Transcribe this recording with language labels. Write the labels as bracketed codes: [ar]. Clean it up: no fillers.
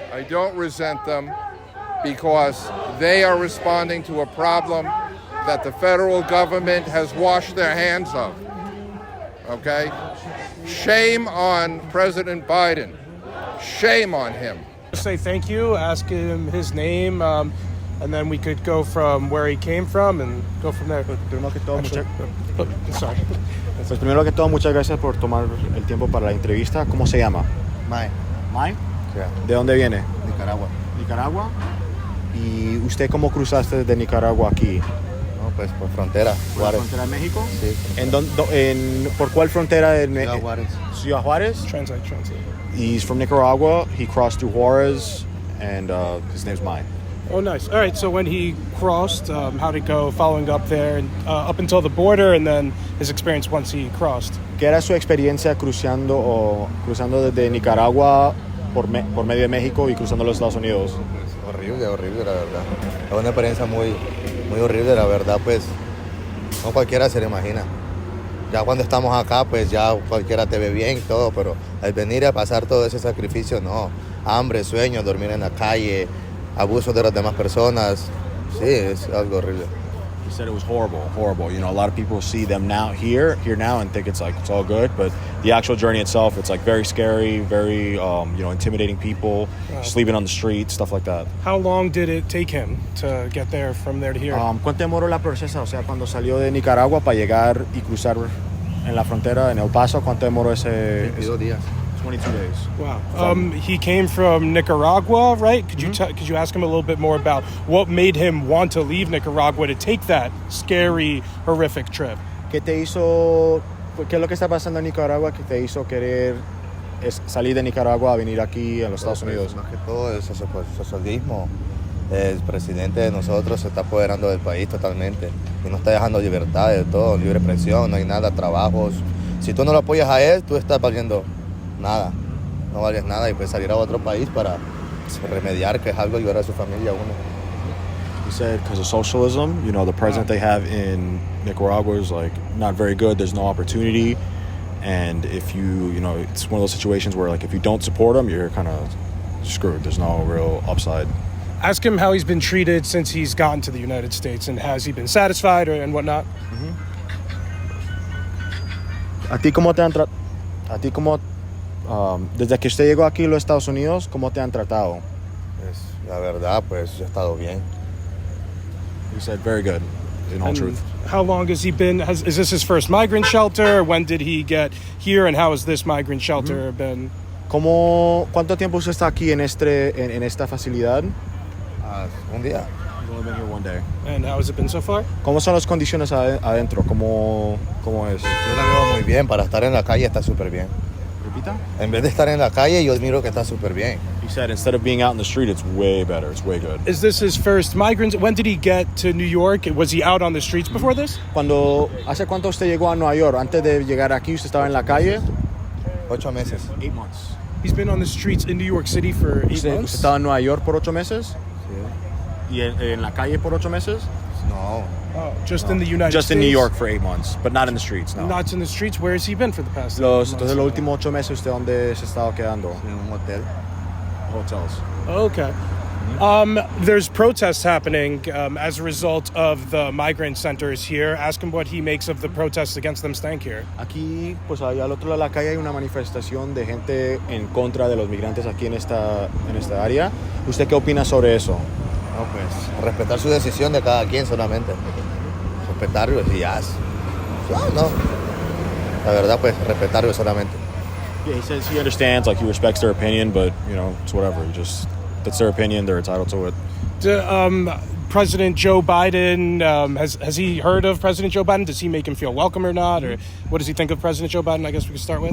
[en] I don't resent them because they are responding to a problem that the federal government has washed their hands of. Okay? Shame on President Biden. Shame on him. Say thank you, ask him his name, and then we could go from where he came from and go from there. [es] Primero que todo, [en] Sorry. [es] pues primero que todo, muchas gracias por tomar el tiempo para la entrevista. ¿Cómo se llama? Mae, Mai. [en] yeah. [es] ¿De dónde viene? Nicaragua. Nicaragua. ¿Y usted cómo cruzaste de Nicaragua aquí? No, pues por frontera, ¿Por la Juárez. frontera de México? Sí. ¿Por cuál frontera? Ciudad Juárez. Ciudad Juárez. [en] Translate. He's from Nicaragua. He crossed through Juarez, and his name's Mai. Oh, nice. All right, so when he crossed, how'd it go following up there and up until the border, and then his experience once he crossed? [es] ¿Qué era su experiencia cruzando desde Nicaragua por medio de México y cruzando los Estados Unidos? Horrible, la verdad. Es una experiencia muy horrible, la verdad, pues no cualquiera se lo imagina. Ya cuando estamos acá, pues ya cualquiera te ve bien y todo, pero al venir a pasar todo ese sacrificio, no. Hambre, sueño, dormir en la calle, abuso de las demás personas. Sí, es algo horrible. [en] He said it was horrible. You know, a lot of people see them here now and think it's all good, but the actual journey itself, it's like very scary, very intimidating people, sleeping on the street, stuff like that. How long did it take him to get there from there to here? [es] ¿Cuánto demoró la procesa? O sea, cuando salió de Nicaragua para llegar y cruzar en la frontera en El Paso, ¿cuánto demoró ese? 22 días. [en] 22 days. Wow. He came from Nicaragua, right? Could you ask him a little bit more about what made him want to leave Nicaragua to take that scary, horrific trip? [es] ¿Qué es lo que está pasando en Nicaragua que te hizo querer salir de Nicaragua a venir aquí a los Estados Unidos? Más que todo es socialismo. El presidente de nosotros se está apoderando del país totalmente y no está dejando libertad de todo, libre expresión, no hay nada, trabajos. Si tú no lo apoyas a él, tú estás valiendo nada, no vales nada y puedes salir a otro país para remediar, que es algo, ayudar a su familia uno. [en] He said because of socialism, you know, the president they have in Nicaragua is like not very good. There's no opportunity, and if it's one of those situations where like if you don't support him, you're kind of screwed. There's no real upside. Ask him how he's been treated since he's gotten to the United States, and has he been satisfied and whatnot? [es] ¿A ti cómo te han tratado? Desde que usted llegó aquí a los Estados Unidos, ¿cómo te han tratado? Pues, la verdad, pues he estado bien. [en] He said very good, in all truth. How long has he been? Is this his first migrant shelter? When did he get here, and how has this migrant shelter been? [es] ¿Cuánto tiempo usted está aquí en esta facilidad? Un día. [en] He's only been here one day. And how has it been so far? [es] ¿Cómo son las condiciones adentro? ¿Cómo es? Yo la veo muy bien, para estar en la calle está súper bien. ¿Repita? En vez de estar en la calle, yo miro que está súper bien. [en] He said instead of being out in the street, it's way better. It's way good. Is this his first migrant? When did he get to New York? Was he out on the streets before this? [es] ¿Hace cuánto usted llegó a Nueva York? Antes de llegar aquí, ¿usted estaba en la calle? 8 meses. [en] 8 months. He's been on the streets in New York City for 8 [es] ¿Usted [en] months? [es] estaba en Nueva York por 8 meses? Sí. ¿Y en la calle por 8 meses? No. [en] Oh, just in the United States? Just in New York for 8 months, but not in the streets, no. Not in the streets? Where has he been for the past 8 months? [es] Entonces, los últimos 8 meses, ¿usted dónde se estaba quedando? En un hotel. [en] Hotels. Okay. There's protests happening as a result of the migrant centers here. Ask him what he makes of the protests against them staying here. [es] Aquí, pues allá al otro lado de la calle hay una manifestación de gente en contra de los migrantes aquí en esta área. ¿Usted qué opina sobre eso? No, pues respetar su decisión de cada quien solamente. Respetarlo y ya. No. La verdad, pues respetarlo solamente. [en] Yeah, he says he understands, like he respects their opinion, but it's whatever. That's their opinion. They're entitled to it. President Joe Biden, has he heard of President Joe Biden? Does he make him feel welcome or not? Or what does he think of President Joe Biden? I guess we can start with.